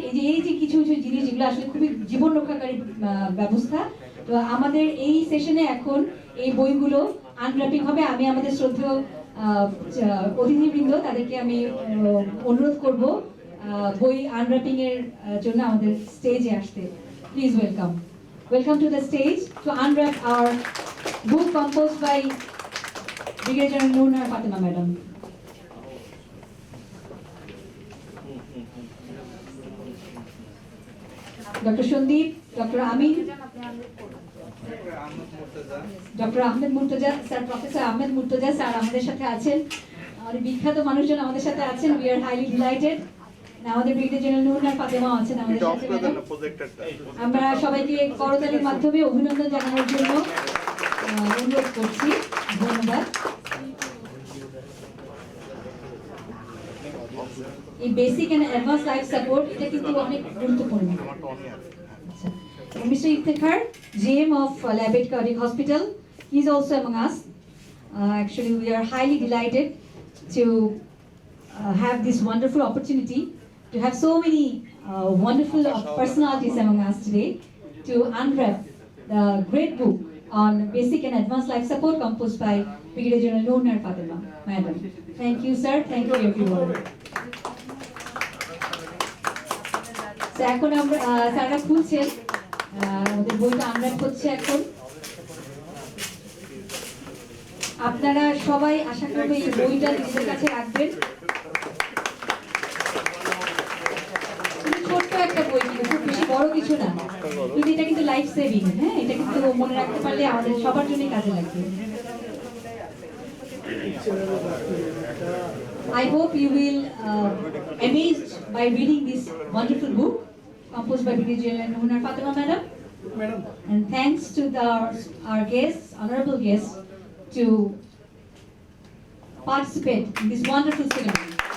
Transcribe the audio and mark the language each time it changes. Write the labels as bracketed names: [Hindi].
[Bangla] এই যে কিছু কিছু জিনিস যেগুলো আসলে খুবই জীবন রক্ষাকারী ব্যবস্থা। তো আমাদের এই সেশনে এখন এই বইগুলো আনর্যাপিং হবে। আমি আমাদের শ্রদ্ধেয় অতিথিবৃন্দ তাদেরকে আমি অনুরোধ করব বই আনর্যাপিং এর জন্য আমাদের স্টেজে আসতে। [English] Please welcome to the stage to unwrap our book composed by Brigadier General Noor Fatima Madam. Dr. Shandip, Dr. Amin, Dr. [Bangla] Ahmed Murtaza, Sir Professor Ahmed Murtaza, Sir আমাদের সাথে আছেন, আমাদের বিখ্যাত মানুষজন আমাদের সাথে আছেন। [English] We are highly delighted. [Bangla] আমাদের ব্রিগেডিয়ার জেনারেল নূর ফাতেমা আছেন আমাদের সাথে। আমরা সবাইকে করতালির মাধ্যমে অভিনন্দন জানানোর জন্য অনুরোধ করছি। ধন্যবাদ। এই basic and advance life support এটা কিন্তু অনেক গুরুত্বপূর্ণ। [English] আচ্ছা, mister Iftekhar, GM of Labed Cardiac Hospital, he is also among us. Actually, we are highly delighted to have this wonderful opportunity to have so many wonderful personalities among us today to unwrap the great book on basic and advanced life support composed by Brigadier General Noor Fatima Madam. Thank you, sir. Thank you, everyone. [Bangla] So, এখন আমরা স্যাররা খুলছেন, আমাদের বইটা unwrap হচ্ছে এখন। আপনারা সবাই আশা করব এই বইটা নিজেদের কাছে রাখবেন। ছোট্ট একটা বই, কিন্তু খুব বেশি বড় কিছু না, কিন্তু এটা কিন্তু লাইফ সেভিং। হ্যাঁ, এটা কিন্তু মনে রাখতে পারলে আমাদের সবার জন্যই কাজে লাগবে। [English] I hope you will amazed by reading this wonderful book composed by Brigadier General Noor Fatima Madam. And thanks to our guests, honorable guests, to participate in this wonderful ceremony.